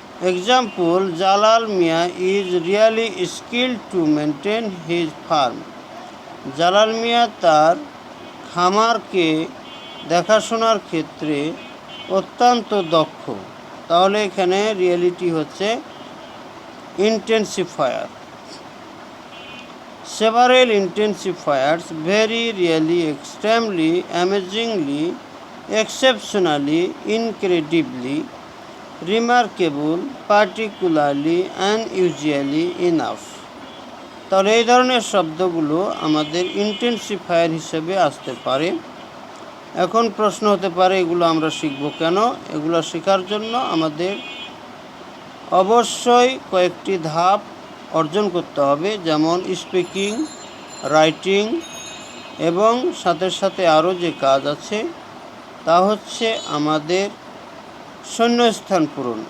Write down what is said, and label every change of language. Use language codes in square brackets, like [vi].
[en] Example, Jalal Mia is really skilled to maintain his farm. [bn] Jalal মিয়া তার খামারকে দেখাশোনার ক্ষেত্রে অত্যন্ত দক্ষ। তাহলে এখানে রিয়েলিটি হচ্ছে intensifier. [en] Several intensifiers, very really, extremely, amazingly, exceptionally, incredibly, remarkable, particularly, unusually, enough. [bn] তাহলে এই ধরনের শব্দগুলো আমাদের ইন্টেন্সিফায়ার হিসেবে আসতে পারে। এখন প্রশ্ন হতে পারে এগুলো আমরা শিখব কেন? এগুলো শেখার জন্য আমাদের অবশ্যই কয়েকটি ধাপ অর্জন করতে হবে, যেমন স্পিকিং, রাইটিং এবং সাথে সাথে আরও যে কাজ আছে তা হচ্ছে আমাদের শূন্যস্থান পূরণ।